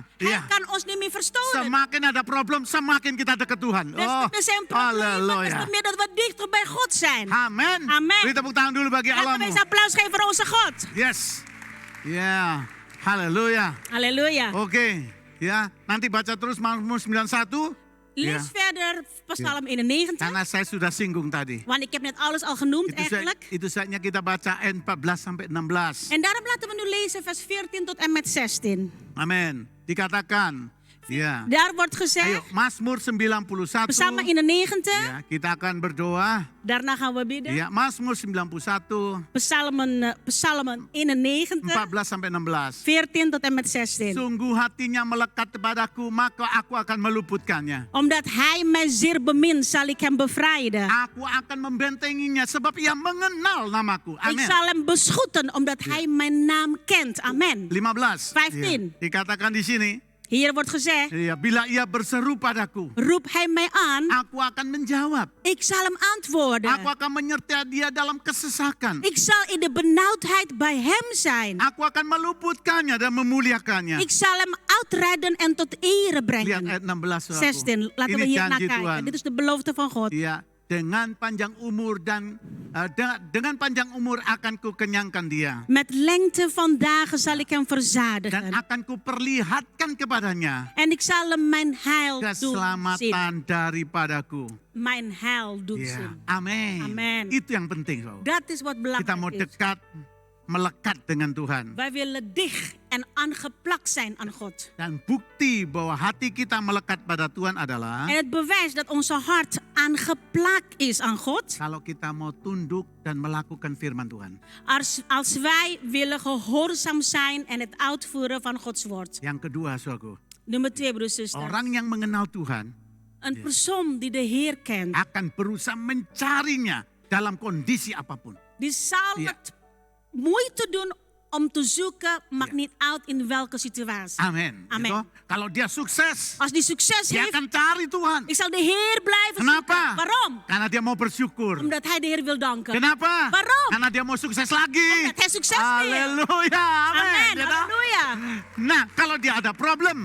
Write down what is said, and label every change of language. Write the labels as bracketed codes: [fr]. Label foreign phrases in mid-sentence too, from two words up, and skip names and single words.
[nl] Hij [id] Iya. [nl] kan ons niet meer verstoren. [id] Semakin ada problem, semakin kita dekat Tuhan. [nl] Des te meer zijn problemen, des [id] halleluja. [nl] te meer dat we dichter bij God zijn. [id] Amin. [nl] Amen. [id] Beri tepuk tangan dulu bagi [nl] Laten we [id] Allahmu. [nl] eens applaus geven voor onze God. [id] Yes. Ya. Halleluja. [nl] Halleluja. [id] Oke. Ya. Nanti baca terus Mazmur 91. [nl] Lees verder Psalm 91. [id] Karena saya sudah singgung tadi. [nl] Want ik heb net alles al genoemd [id] Itu, [nl] eigenlijk. [id] itu saatnya kita baca ayat 14 sampai 16. [nl] En daarom laten we nu lezen vers 14 tot en met 16. [id] Amin. Dikatakan. Ya. [nl] Daar wordt [id] Ayo, [nl] gezegd, [id] Mazmur 91. [nl] Psalm 91. [id] Ya, kita akan berdoa. [nl] Daarna gaan we bidden. [id] Ya, Mazmur 91, [nl] Psalmen 91, [id] 14 sampai 16. [nl] 14 tot en met 16. [id] Sungguh hatinya melekat kepadaku, maka aku akan meluputkannya. [nl] Omdat hij mij zeer bemint, zal ik hem bevrijden. [id] Aku akan membentenginya sebab ia mengenal namaku. [nl] Ik [id] Amin. [nl] zal hem beschotten, omdat hij mijn naam kent. Amen. [id] 15. [nl] 15. [id] Ya, dikatakan di sini, [nl] Hier wordt gezegd, [id] ya, bila ia berseru padaku, [nl] roep hij mij aan, [id] aku akan menjawab. [nl] ik zal hem antwoorden. [id] Aku akan menyertai dia dalam kesesakan. [nl] Ik zal in de benauwdheid bij hem zijn. [id] Aku akan meluputkannya dan memuliakannya. [nl] Ik zal hem uitredden en tot ere [id] Lihat [nl] brengen. [id] ayat 16. saudaraku. [nl] 16, laten we [id] Ini [nl] hier naar [id] janji [nl] kijken. [id] Tuhan. [nl] Dit is de belofte van God. [id] Ya, dengan panjang umur dan dengan panjang umur akan ku kenyangkan dia [nl] Met lengte van dagen zal ik hem [id] dan [nl] verzadigen. [id] akan ku perlihatkan kepadanya [nl] En ik zal hem mijn heil doen zien. [id] keselamatan daripadaku. [nl] Mijn heil doen [id] Ya, [nl] zien. [id] amin. [nl] Amen. [id] Itu yang penting, saudara. [nl] Dat is wat [id] Kita mau [nl] belangrijk is. [id] dekat, melekat dengan Tuhan. [nl] Wij willen dicht en aangeplakt zijn aan God. [id] Dan bukti bahwa hati kita melekat pada Tuhan adalah [nl] En het bewijs dat onze hart aangeplakt is aan God. [id] kalau kita mau tunduk dan melakukan firman Tuhan. [nl] Als wij willen gehoorzaam zijn en het uitvoeren van Gods woord. [id] Yang kedua, saudaraku, [nl] Nummer 2, broers en zusters. [id] orang yang mengenal Tuhan [nl] Een persoon die de Heer kent. [id] akan berusaha mencarinya dalam kondisi apapun. [nl] Die zal Ja. het moeite doen om te zoeken, maakt niet uit in welke situatie. [id] Amin. [nl] Amin. [id] Gitu. Kalau dia sukses, [nl] Als die succes [id] dia [nl] heeft, [id] akan cari Tuhan. [nl] ik zal de Heer blijven [id] Kenapa? [nl] zoeken. Waarom? [id] Karena dia mau bersyukur. [nl] Omdat hij de Heer wil danken. [id] Kenapa? [nl] Waarom? [id] Karena dia mau sukses lagi. [nl] Omdat hij succes wil. [id] Haleluya. Amin. [nl] Amen, [id] Gitu. [nl] halleluja. [id] Nah, kalau dia ada problem,